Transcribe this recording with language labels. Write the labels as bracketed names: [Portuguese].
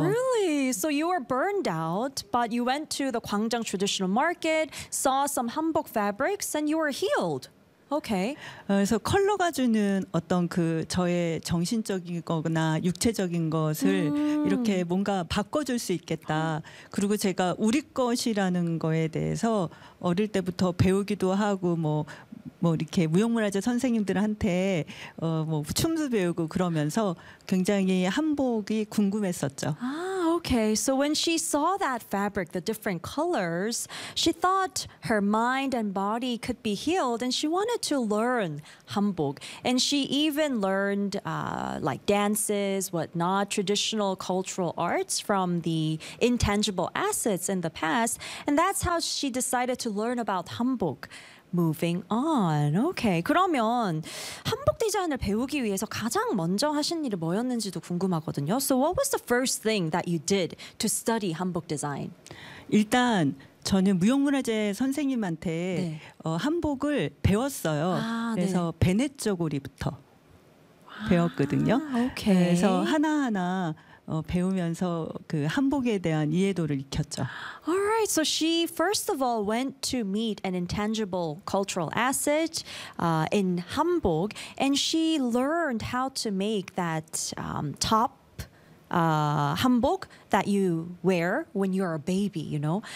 [English] Really? So you were burned out, but you went to the 광장 traditional market, saw some 한복 fabrics, and you were healed. Okay. [Korean] 그래서 컬러가 주는 어떤 그 저의 정신적인 거나 육체적인 것을 이렇게 뭔가 바꿔줄 수 있겠다. 그리고 제가 우리 것이라는 거에 대해서 어릴 때부터 배우기도 하고 뭐 이렇게 무용문화재 선생님들한테 뭐 춤도 배우고 그러면서 굉장히 한복이 궁금했었죠. 아, [English] Okay, so when she saw that fabric, the different colors, she thought her mind and body could be healed, and she wanted to learn hanbok. And she even learned like dances, whatnot, traditional cultural arts from the intangible assets in the past. And that's how she decided to learn about hanbok. Moving on. Okay. [Korean] 그러면 한복 디자인을 배우기 위해서 가장 먼저 하신 일이 뭐였는지도 궁금하거든요. [English] So what was the first thing that you did to study 한복 디자인? [Korean] 일단 저는 무형문화재 선생님한테 네. 한복을 배웠어요. 그래서 네. 베네쪼고리부터 배웠거든요. [English] 오케이. [Korean] 그래서 하나하나 배우면서 그 한복에 대한 이해도를 익혔죠. [English] All right, so she first of all went to meet an intangible cultural asset in 한복, and she learned how to make that top 한복 that you wear when you're a baby, you know.